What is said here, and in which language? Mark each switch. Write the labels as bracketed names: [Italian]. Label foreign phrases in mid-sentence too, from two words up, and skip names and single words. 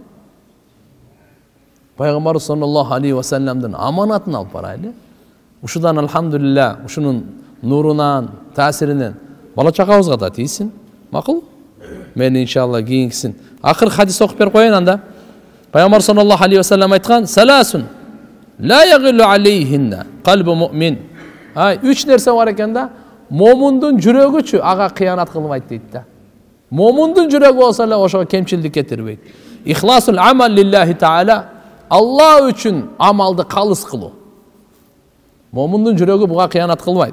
[Kyrgyz] Пайгамбар [Arabic] صلى الله عليه وسلم [Kyrgyz] аманатын алып барайлы. Ушудан алхамдулилля, ушунун нурунан, таасиринен бала чакабызга да тийсин. Макул? Мен иншалла кийинкисин. Акыр хадис окуп берип коеюн анда. [Arabic] Пайгамбар صلى الله عليه وسلم айткан: "ثلاث لا يغل عليهن قلب مؤمن". [Kyrgyz] Үч нерсе бар экен да. Момундун жүрөгүчү ага кыянат кылбайт дейт да. Момундун жүрөгү болсо эле ошого кемчилдик кетирбейт. [Arabic] إخلاص العمل لله تعالى. [Kyrgyz] Алла үчүн амалды калыс кылуу. Момундун жүрөгү буга кыянат кылбайт.